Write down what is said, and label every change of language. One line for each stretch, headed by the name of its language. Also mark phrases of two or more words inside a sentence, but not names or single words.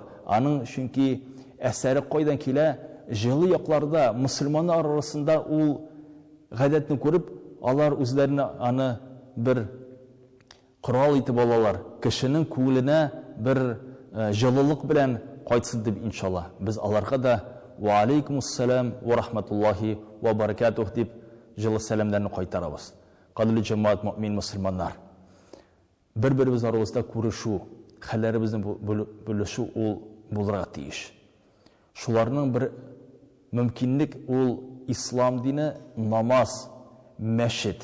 Tatar: Аның чөнки әсәре кайдан килә, җылы якларда мусульманнар арасында ул гадәтне күреп, алар үзләренә аны бер корал итеп алалар. Кешенең күңеленә бер җылылык белән кайтсын дип иншалла. Без аларга да
Arabic: وعليكم السلام ورحمة الله وبركاته
Tatar: дип җылы сәламнәрне кайтарабыз. Кадрлы җәмәгать, мөэмин мусульманнар, бер-беребез арасында күрешү, хәлләребезне бүлешү ул булырга тиеш. Шуларның бер мөмкинлек ул ислам дине, намаз, мәчет.